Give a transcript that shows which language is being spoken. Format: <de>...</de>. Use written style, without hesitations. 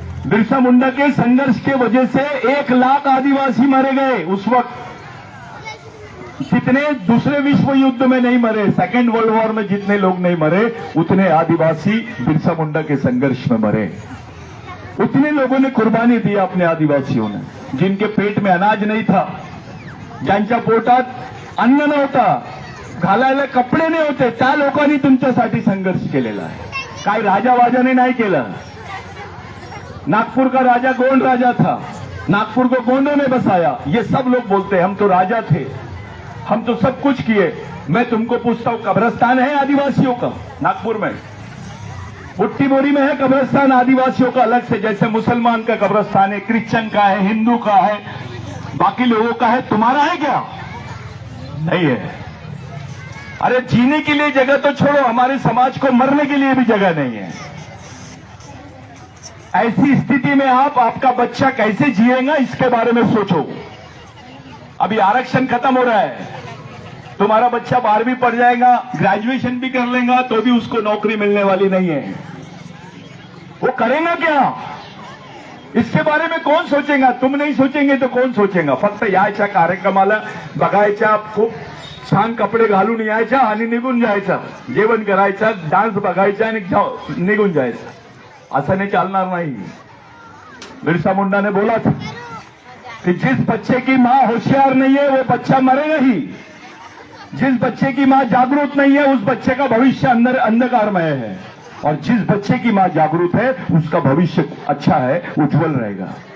<hi>बिरसा मुंडा के संघर्ष के वजह से 1 लाख आदिवासी मारे गए उस वक्त। जितने दूसरे विश्व युद्ध में नहीं मरे, सेकेंड वर्ल्ड वॉर में जितने लोग नहीं मरे, उतने आदिवासी बिरसा मुंडा के संघर्ष में मरे। उतने लोगों ने कुर्बानी दी अपने आदिवासियों ने, जिनके पेट में अनाज नहीं था,</hi> <mr>ज्यांच्या पोटात अन्न नव्हता, घालायला कपडे नाही होते, त्या लोकांनी तुमच्यासाठी संघर्ष केलेला आहे। काय राजावाजाने नाही केलं।</mr> <hi>नागपुर का राजा गोंड राजा था, नागपुर को गोंडों ने बसाया। ये सब लोग बोलते हैं हम तो राजा थे, हम तो सब कुछ किए। मैं तुमको पूछता हूं, कब्रिस्तान है आदिवासियों का नागपुर में? बुट्टी बोरी में है कब्रिस्तान आदिवासियों का अलग से, जैसे मुसलमान का कब्रिस्तान है, क्रिश्चियन का है, हिंदू का है, बाकी लोगों का है। तुम्हारा है क्या? नहीं है। अरे जीने के लिए जगह तो छोड़ो, हमारे समाज को मरने के लिए भी जगह नहीं है। ऐसी स्थिति में आपका बच्चा कैसे जिएगा इसके बारे में सोचो। अभी आरक्षण खत्म हो रहा है, तुम्हारा बच्चा 12वीं पढ़ जाएगा, ग्रेजुएशन भी कर लेगा तो भी उसको नौकरी मिलने वाली नहीं है। वो करेगा क्या? इसके बारे में कौन सोचेगा? तुम नहीं सोचेंगे तो कौन सोचेगा?</hi> <mr>फक्त यायच्या कार्यक्रमाला बघायच्या, खूप छान कपडे घालून यायच्या आणि निघून जायचं, जेवण करायचं, डान्स बघायचा आणि निघून जायचं। असं नाही चालणार नाही।</mr> <hi>बिरसा मुंडा ने बोला था कि जिस बच्चे की मां होशियार नहीं है वो बच्चा मरेगा ही। जिस बच्चे की मां जागरूक नहीं है उस बच्चे का भविष्य अंदर अंधकारमय है, और जिस बच्चे की मां जागरूक है उसका भविष्य अच्छा है, उज्जवल रहेगा।</hi>